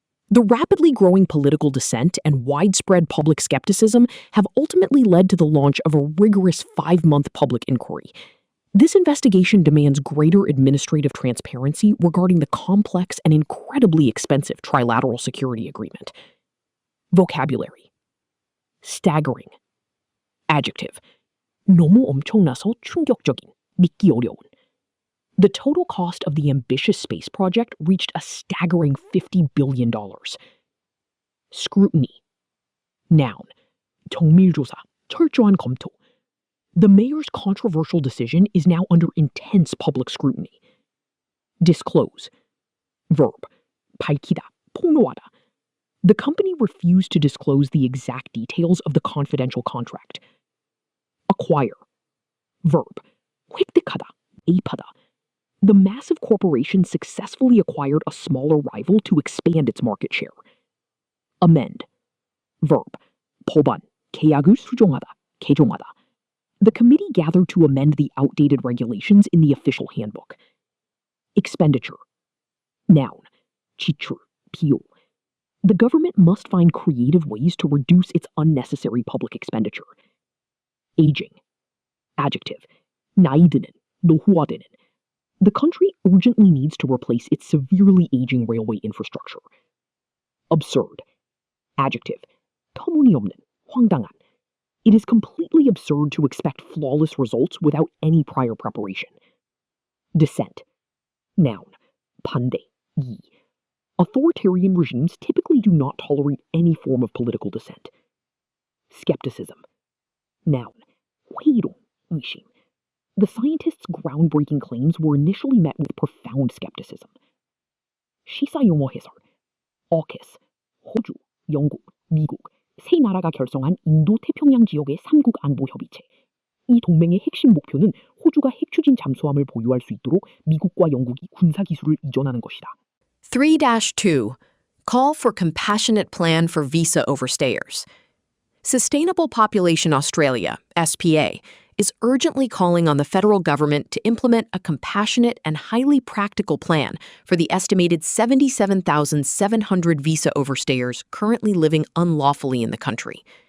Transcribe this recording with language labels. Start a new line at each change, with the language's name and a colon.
English: The rapidly growing political dissent and widespread public skepticism have ultimately led to the launch of a rigorous 5-month public inquiry. This investigation demands greater administrative transparency regarding the complex and incredibly expensive trilateral security agreement. Vocabulary. Staggering. Adjective.
Korean: 너무 엄청나서 충격적인, 믿기 어려운.
English: The total cost of the ambitious space project reached a staggering $50 billion. Scrutiny. Noun.
Korean: 정밀조사, 철저한 검토.
English: The mayor's controversial decision is now under intense public scrutiny. Disclose. Verb.
Korean: 밝히다, 폭로하다.
English: The company refused to disclose the exact details of the confidential contract. Acquire. Verb.
Korean: 획득하다, 매입하다.
English: The massive corporation successfully acquired a smaller rival to expand its market share. Amend. Verb.
Korean: 법안, 계약을 수정하다, 개정하다.
English: The committee gathered to amend the outdated regulations in the official handbook. Expenditure. Noun.
Korean: 지출, 비용.
English: The government must find creative ways to reduce its unnecessary public expenditure. aging. Adjective.
Korean: 나이 드는, 노후화되는.
English: The country urgently needs to replace its severely aging railway infrastructure. Absurd. Adjective.
Korean: 터무니없는, 황당한.
English: It is completely absurd to expect flawless results without any prior preparation. Dissent. Noun.
Korean: 반대, 이.
English: Authoritarian regimes typically do not tolerate any form of political dissent. Skepticism. Noun.
Korean: 회의론, 의심.
English: The scientists' groundbreaking claims were initially met with profound skepticism.
Korean: 시사 용어 해설. AUKUS, 호주, 영국, 미국, 세 나라가 결성한 인도 태평양 지역의 3국 안보 협의체. 이 동맹의 핵심 목표는 호주가 핵 추진 잠수함을 보유할 수 있도록 미국과 영국이 군사 기술을 이전하는 것이다. 3-2.
English: Call for compassionate plan for visa overstayers. Sustainable Population Australia, SPA, is urgently calling on the federal government to implement a compassionate and highly practical plan for the estimated 77,700 visa overstayers currently living unlawfully in the country.